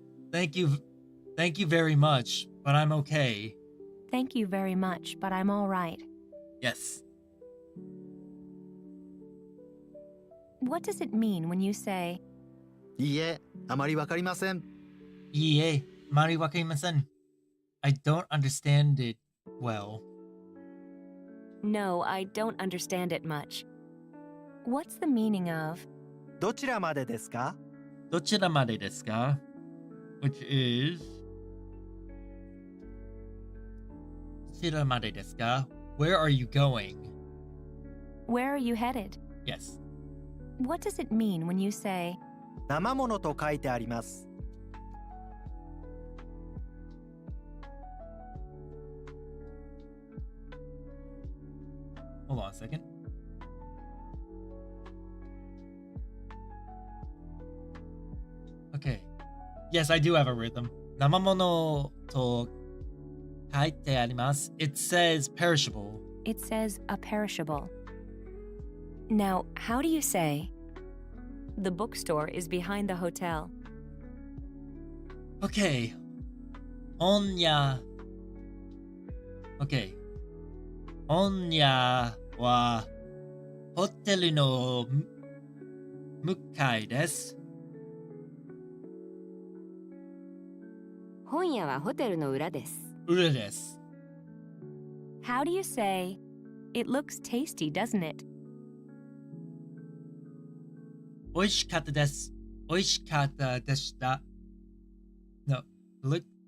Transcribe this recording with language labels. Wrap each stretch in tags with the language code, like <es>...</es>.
<en>Thank you very much, but I'm okay. thank you very much, but I'm all right? Yes. What does it mean when you say,</en> <ja>いいえ、あまりわかりません。いいえ、あまりわかりません。</ja> <en>I don't understand it well. no, I don't understand it much? What's the meaning of,</en> <ja>どちらまでですか？どちらまでですか? Which is どちらまでですか?</ja> <en>Where are you going? where are you headed? Yes. What does it mean when you say,</en> <ja>生ものと書いてあります。</ja> <en>Hold on a second. Okay. Yes, I do have a rhythm.</en> <ja>生ものと書いてあります.</ja> <en>It says perishable. it says a perishable? Now, how do you say, the bookstore is behind the hotel? Okay. 本屋.Okay.</en> <ja>本屋はホテルの向かいです。本屋はホテルの裏です。裏です。</ja> <en>How do you say, it looks tasty, doesn't it?</en> <ja>美味しかったです。美味しかったでした。</ja> <en>No, look.</en>